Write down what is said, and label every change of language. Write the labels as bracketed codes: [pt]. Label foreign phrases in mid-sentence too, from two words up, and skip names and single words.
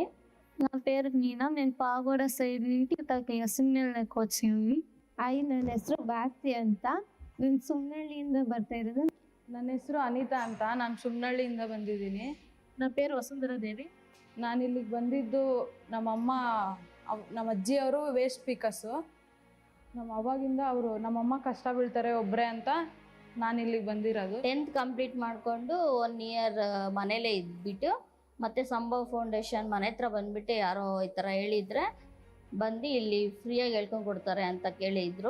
[te] నా పేరు మీనా, నేను పాగోడ సైడ్ నుంచి సుమ్నಳ್ಳಿకి వచ్చింది. [kn] ನನ್ನ ಹೆಸರು ಭಾರತಿ ಅಂತ, ನಾನು ಸುಮ್ನಳ್ಳಿಯಿಂದ ಬರ್ತಾ ಇರೋದು. ನನ್ನ ಹೆಸರು ಅನಿತಾ ಅಂತ, ನಾನು ಸುಮ್ನಳ್ಳಿಯಿಂದ ಬಂದಿದ್ದೀನಿ. [te] నా పేరు ವಸುಂಧರಾ ದೇವಿ. [kn] ನಾನು ಇಲ್ಲಿಗೆ ಬಂದಿದ್ದು ನಮ್ಮಮ್ಮ ನಮ್ಮ ಅಜ್ಜಿಯವರು [en] waste pickers. [kn] ನಮ್ಮಮ್ಮ ಕಷ್ಟ ಬೀಳ್ತಾರೆ ಒಬ್ಬರೇ ಅಂತ ನಾನು ಇಲ್ಲಿಗೆ ಬಂದಿರೋದು. 10th ಕಂಪ್ಲೀಟ್ ಮಾಡಿಕೊಂಡು 1 ಇಯರ್ ಮನೇಲೇ ಇದ್ಬಿಟ್ಟು ಮತ್ತೆ ಸಂಭವ್ ಫೌಂಡೇಶನ್ ಮನೆ ಹತ್ರ ಬಂದ್ಬಿಟ್ಟು ಯಾರೋ ಈ ಥರ ಹೇಳಿದರೆ ಬಂದು ಇಲ್ಲಿ ಫ್ರೀಯಾಗಿ ಹೇಳ್ಕೊಂಡು ಕೊಡ್ತಾರೆ ಅಂತ ಕೇಳಿದ್ರು.